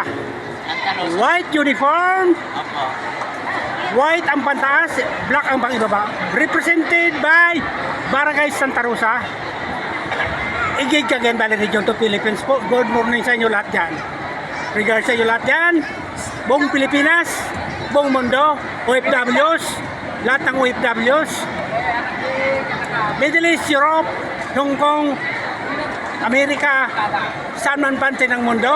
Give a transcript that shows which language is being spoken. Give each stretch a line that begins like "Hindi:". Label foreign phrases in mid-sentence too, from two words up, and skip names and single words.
English: White uniform,
Filipino: white ang pantaas, black ang pangibaba.
English: Represented by Barangay Santa Rosa.
Filipino: Igig Cagayan Valley Region to Philippines po.
English: Good morning
Filipino: sa inyo lahat dyan. Regards sa inyo lahat dyan. Buong Pilipinas, buong mundo, OFWs, lahat ng OFWs. Middle East, Europe, Hong Kong, Amerika, saan man pante ng mundo.